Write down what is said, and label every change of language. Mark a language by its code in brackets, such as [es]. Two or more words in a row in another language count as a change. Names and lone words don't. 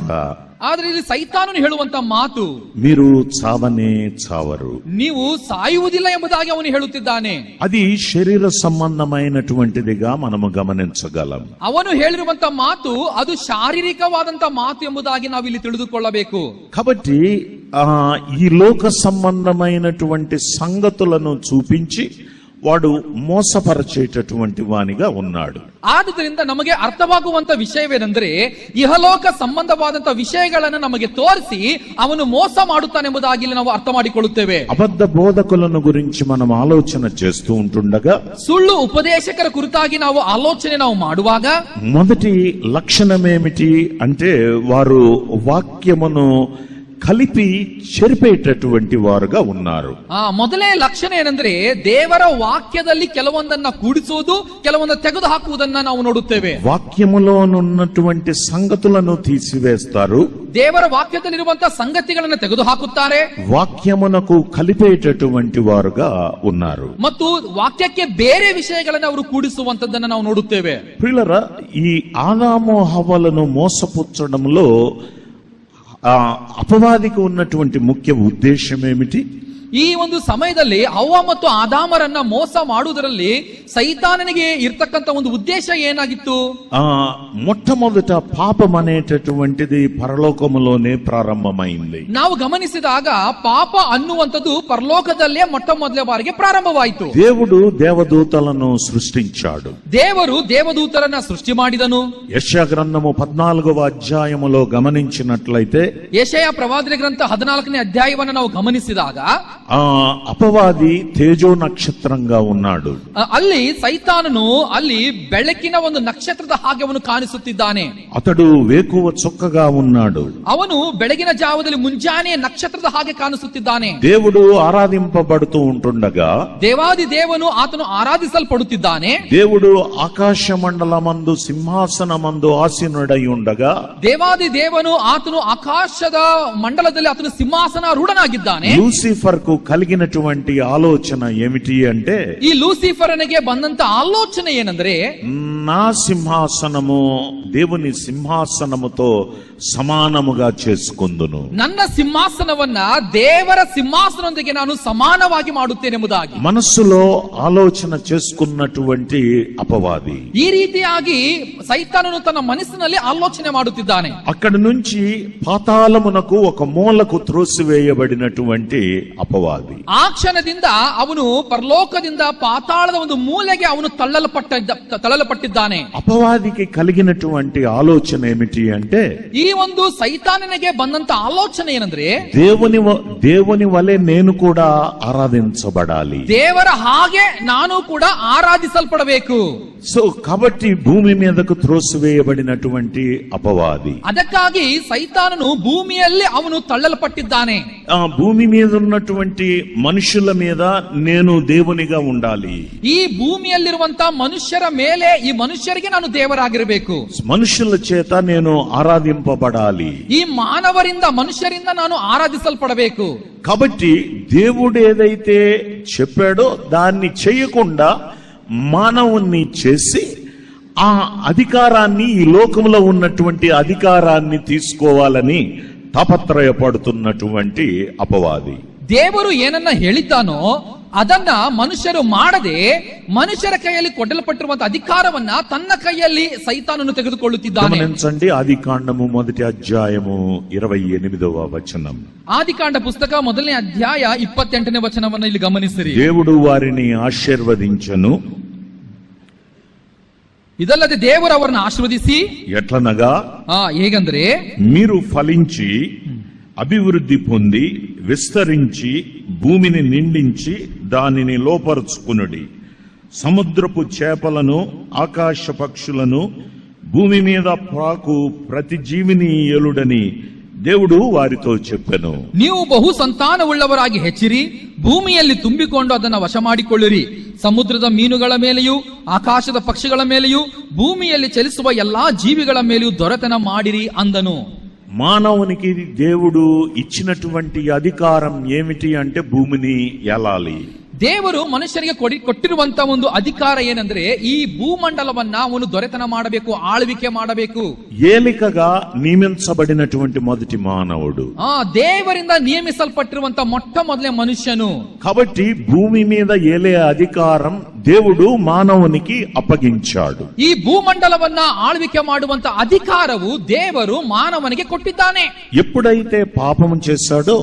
[kn] ಆದ್ರೆ ಇಲ್ಲಿ ಸೈತಾನನು ಹೇಳುವಂತ ಮಾತು, [te] మీరు చావనే చావరు, [kn] ನೀವು ಸಾಯುವುದಿಲ್ಲ ಎಂಬುದಾಗಿ ಅವನು ಹೇಳುತ್ತಿದ್ದಾನೆ. [te] అది శరీర సంబంధమైనటువంటిదిగా మనము గమనించగలం. [kn] ಅವನು ಹೇಳಿರುವಂತ ಮಾತು ಅದು ಶಾರೀರಿಕವಾದಂತ ಮಾತು ಎಂಬುದಾಗಿ ನಾವಿಲ್ಲಿ ತಿಳಿದುಕೊಳ್ಳಬೇಕು. [te] కాబట్టి ఈ లోక సంబంధమైనటువంటి సంగతులను చూపించి వాడు మోసపరచేటటువంటి వానిగా ఉన్నాడు. [kn] ಆದುದರಿಂದ ನಮಗೆ ಅರ್ಥವಾಗುವಂತ ವಿಷಯವೇನೆಂದರೆ, ಇಹಲೋಕ ಸಂಬಂಧವಾದಂತಹ ವಿಷಯಗಳನ್ನು ನಮಗೆ ತೋರಿಸಿ ಅವನು ಮೋಸ ಮಾಡುತ್ತಾನೆಂಬುದಾಗಿ ಇಲ್ಲಿ ನಾವು ಅರ್ಥ ಮಾಡಿಕೊಳ್ಳುತ್ತೇವೆ. [te] అబద్ధ బోధకులను గురించి మనం ఆలోచన చేస్తూ ఉంటుండగా, [kn] ಸುಳ್ಳು ಉಪದೇಶಕರ ಕುರಿತಾಗಿ ನಾವು ಆಲೋಚನೆ ಮಾಡುವಾಗ [te] మొదటి లక్షణమేమిటి అంటే వారు వాక్యమును కలిపి చెరిపేటటువంటి వారుగా ఉన్నారు. [kn] ಮೊದಲನೇ ಲಕ್ಷಣ ಏನಂದ್ರೆ, ದೇವರ ವಾಕ್ಯದಲ್ಲಿ ಕೆಲವೊಂದನ್ನ ಕೂಡಿಸುವುದು, ಕೆಲವೊಂದು ತೆಗೆದು ಹಾಕುವುದನ್ನ ನಾವು ನೋಡುತ್ತೇವೆ. [te] వాక్యములోనున్నటువంటి సంగతులను తీసివేస్తారు, [kn] ದೇವರ ವಾಕ್ಯದಲ್ಲಿರುವಂತಹ ಸಂಗತಿಗಳನ್ನು ತೆಗೆದು ಹಾಕುತ್ತಾರೆ, [te] వాక్యమునకు కలిపేటటువంటి వారుగా ఉన్నారు. [kn] ಮತ್ತು ವಾಕ್ಯಕ್ಕೆ ಬೇರೆ ವಿಷಯಗಳನ್ನು ಅವರು ಕೂಡಿಸುವಂತದ್ದನ್ನ ನಾವು ನೋಡುತ್ತೇವೆ. [te] ప్రియులారా, ఈ ఆదాము హవ్వలను మోసపుచ్చడంలో అపవాదికి ఉన్నటువంటి ముఖ్య ఉద్దేశం ఏమిటి? [kn] ಈ ಒಂದು ಸಮಯದಲ್ಲಿ ಅವ್ವ ಮತ್ತು ಆದಾಮರನ್ನ ಮೋಸ ಮಾಡುವುದರಲ್ಲಿ ಸೈತಾನನಿಗೆ ಇರ್ತಕ್ಕಂತ ಒಂದು ಉದ್ದೇಶ ಏನಾಗಿತ್ತು? [te] మొట్టమొదట పాపం అనేటటువంటిది పరలోకములోనే ప్రారంభమైంది. [kn] ನಾವು ಗಮನಿಸಿದಾಗ ಪಾಪ ಅನ್ನುವಂಥದ್ದು ಪರಲೋಕದಲ್ಲೇ ಮೊಟ್ಟ ಮೊದಲ ಬಾರಿಗೆ ಪ್ರಾರಂಭವಾಯಿತು. [te] దేవుడు దేవదూతలను సృష్టించాడు. [kn] ದೇವರು ದೇವದೂತರನ್ನ ಸೃಷ್ಟಿ ಮಾಡಿದನು. [te] యెషయా గ్రంథము 14వ అధ్యాయములో గమనించినట్లయితే, [kn] ಯೆಶಯ ಪ್ರವಾದನೆ ಗ್ರಂಥ 14ನೇ ಅಧ್ಯಾಯವನ್ನು ನಾವು ಗಮನಿಸಿದಾಗ [te] అపవాది తేజో నక్షత్రంగా ఉన్నాడు. [kn] ಅಲ್ಲಿ ಸೈತಾನನು ಅಲ್ಲಿ ಬೆಳಕಿನ ಒಂದು ನಕ್ಷತ್ರದ ಹಾಗೆ ಅವನು ಕಾಣಿಸುತ್ತಿದ್ದಾನೆ. [te] అతడు వేకువ చుక్కగా ఉన్నాడు. [kn] ಅವನು ಬೆಳಗಿನ ಜಾವದಲ್ಲಿ ಮುಂಜಾನೆಯ ನಕ್ಷತ್ರದ ಹಾಗೆ ಕಾಣಿಸುತ್ತಿದ್ದಾನೆ. [te] దేవుడు ఆరాధింపబడుతూ ఉంటుండగా, [kn] ದೇವಾದಿ ದೇವನು ಆತನು ಆರಾಧಿಸಲ್ಪಡುತ್ತಿದ್ದಾನೆ. [te] దేవుడు ఆకాశ మండలమందు సింహాసనమందు ఆసీనుడై ఉండగా, [kn] ದೇವಾದಿ ದೇವನು ಆತನು ಆಕಾಶದ ಮಂಡಲದಲ್ಲಿ ಆತನು ಸಿಂಹಾಸನಾರೂಢನಾಗಿದ್ದಾನೆ. [te] లూసిఫర్ కు కలిగినటువంటి ఆలోచన ఏమిటి అంటే, [kn] ಈ ಲೂಸಿಫರನಿಗೆ ಬಂದಂತ ಆಲೋಚನೆ ಏನಂದ್ರೆ, [te] నా సింహాసనము దేవుని సింహాసనముతో సమానముగా చేసుకుందును, [kn] ನನ್ನ ಸಿಂಹಾಸನವನ್ನ ದೇವರ ಸಿಂಹಾಸನದೊಂದಿಗೆ ನಾನು ಸಮಾನವಾಗಿ ಮಾಡುತ್ತೇನೆಂಬುದಾಗಿ [te] మనస్సులో ఆలోచన చేసుకున్నటువంటి అపవాది [kn] ಈ ರೀತಿಯಾಗಿ ಸೈತಾನನು ತನ್ನ ಮನಸ್ಸಿನಲ್ಲಿ ಆಲೋಚನೆ ಮಾಡುತ್ತಿದ್ದಾನೆ. [te] అక్కడి నుంచి పాతాళమునకు ఒక మూలకు త్రోసివేయబడినటువంటి అపవాది. [kn] ಆ ಕ್ಷಣದಿಂದ ಅವನು ಪರಲೋಕದಿಂದ ಪಾತಾಳದ ಒಂದು ಮೂಲೆಗೆ ಅವನು ತಳ್ಳಲ್ಪಟ್ಟಿದ್ದಾನೆ. [te] అపవాదికి కలిగినటువంటి ఆలోచన ఏమిటి అంటే, [kn] ಈ ಒಂದು ಸೈತಾನನಿಗೆ ಬಂದಂತ ಆಲೋಚನೆ ಏನಂದ್ರೆ, [te] దేవుని వలె నేను కూడా ఆరాధించబడాలి, [kn] ದೇವರ ಹಾಗೆ ನಾನು ಕೂಡ ಆರಾಧಿಸಲ್ಪಡಬೇಕು. [te] సో కాబట్టి భూమి మీదకు త్రోసివేయబడినటువంటి అపవాది, [kn] ಅದಕ್ಕಾಗಿ ಸೈತಾನನು ಭೂಮಿಯಲ್ಲಿ ಅವನು ತಳ್ಳಲ್ಪಟ್ಟಿದ್ದಾನೆ. [te] ఆ భూమి మీద ఉన్నటువంటి మనుషుల మీద నేను దేవునిగా ఉండాలి, [kn] ಈ ಭೂಮಿಯಲ್ಲಿರುವಂತಹ ಮನುಷ್ಯರ ಮೇಲೆ ಈ ಮನುಷ್ಯರಿಗೆ ನಾನು ದೇವರಾಗಿರಬೇಕು, [te] మనుషుల చేత నేను ఆరాధింపబడాలి, [kn] ಈ ಮಾನವರಿಂದ ಮನುಷ್ಯರಿಂದ ನಾನು ಆರಾಧಿಸಲ್ಪಡಬೇಕು. [te] కాబట్టి దేవుడు ఏదైతే చెప్పాడో దాన్ని చేయకుండా మానవుణ్ణి చేసి ఆ అధికారాన్ని, ఈ లోకంలో ఉన్నటువంటి అధికారాన్ని తీసుకోవాలని తాపత్రయపడుతున్నటువంటి అపవాది. [kn] ದೇವರು ಏನನ್ನ ಹೇಳಿದ್ದಾನೋ ಅದನ್ನ ಮನುಷ್ಯರು ಮಾಡದೆ ಮನುಷ್ಯರ ಕೈಯಲ್ಲಿ ಕೊಡಲ್ಪಟ್ಟಿರುವಂತಹ ಅಧಿಕಾರವನ್ನ ತನ್ನ ಕೈಯಲ್ಲಿ ಸೈತಾನನು ತೆಗೆದುಕೊಳ್ಳುತ್ತಿದ್ದಾನೆ. [te] గమనించండి ఆదికాండము మొదటి అధ్యాయము 28వ వచనం. [kn] ಆದಿಕಾಂಡ ಪುಸ್ತಕ 1ನೇ ಅಧ್ಯಾಯ 28ನೇ ವಚನವನ್ನ ಇಲ್ಲಿ ಗಮನಿಸಿರಿ. [te] దేవుడు వారిని ఆశీర్వదించెను. [kn] ಇದಲ್ಲದೆ ದೇವರು ಅವರನ್ನು ಆಶೀರ್ವದಿಸಿ [te] ఎట్లనగా [kn] ಹೇಗಂದ್ರೆ [te] మీరు ఫలించి అభివృద్ధి పొంది విస్తరించి భూమిని నిండించి దానిని లోపరుచుకునుడి. సముద్రపు చేపలను ఆకాశ పక్షులను భూమి మీద ప్రాకు ప్రతి జీవిని ఏలుడని దేవుడు వారితో చెప్పెను. [kn] ನೀವು ಬಹು ಸಂತಾನವುಳ್ಳವರಾಗಿ ಹೆಚ್ಚಿರಿ, ಭೂಮಿಯಲ್ಲಿ ತುಂಬಿಕೊಂಡು ಅದನ್ನು ವಶ ಮಾಡಿಕೊಳ್ಳಿರಿ. ಸಮುದ್ರದ ಮೀನುಗಳ ಮೇಲೆಯೂ ಆಕಾಶದ ಪಕ್ಷಿಗಳ ಮೇಲೆಯೂ ಭೂಮಿಯಲ್ಲಿ ಚಲಿಸುವ ಎಲ್ಲಾ ಜೀವಿಗಳ ಮೇಲೆಯೂ ದೊರೆತನ ಮಾಡಿರಿ ಅಂದನು. [te] మానవునికి దేవుడు ఇచ్చినటువంటి అధికారం ఏమిటి అంటే భూమిని ఏలాలి. [kn] ದೇವರು ಮನುಷ್ಯನಿಗೆ ಕೊಟ್ಟಿರುವಂತ ಒಂದು ಅಧಿಕಾರ ಏನಂದ್ರೆ ಈ ಭೂಮಂಡಲವನ್ನ ಅವನು ದೊರೆತನ ಮಾಡಬೇಕು, ಆಳ್ವಿಕೆ ಮಾಡಬೇಕು. [te] ఏలికగా నియమించబడినటువంటి మొదటి మానవుడు, [kn] ದೇವರಿಂದ ನಿಯಮಿಸಲ್ಪಟ್ಟಿರುವಂತ ಮೊಟ್ಟ ಮೊದಲೇ ಮನುಷ್ಯನು. [te] కాబట్టి భూమి మీద ఏలే అధికారం దేవుడు మానవునికి అప్పగించాడు. [kn] ಈ ಭೂಮಂಡಲವನ್ನ ಆಳ್ವಿಕೆ ಮಾಡುವಂತ ಅಧಿಕಾರವು ದೇವರು ಮಾನವನಿಗೆ ಕೊಟ್ಟಿದ್ದಾನೆ. [te] ఎప్పుడైతే పాపం చేశాడో,